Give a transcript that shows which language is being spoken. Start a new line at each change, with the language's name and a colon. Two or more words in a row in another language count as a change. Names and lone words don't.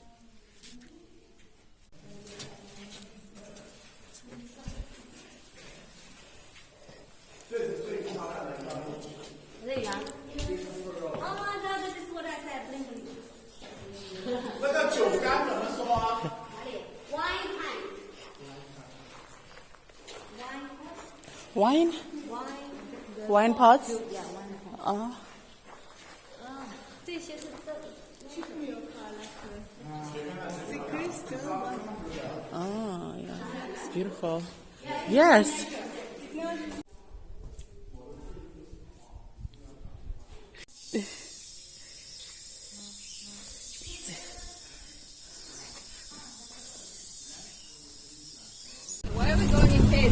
English: There you are. Oh, no, this is what I said. Bling, bling.
Chinese: 那个酒干怎么说啊？
English: 哪里 Wine pint. Wine pot. Wine? Wine. Wine pots? Yeah, wine pot. Oh.
Chinese: 这些是这。
English: Oh, yeah. It's beautiful. Yes. Why are we going in caves?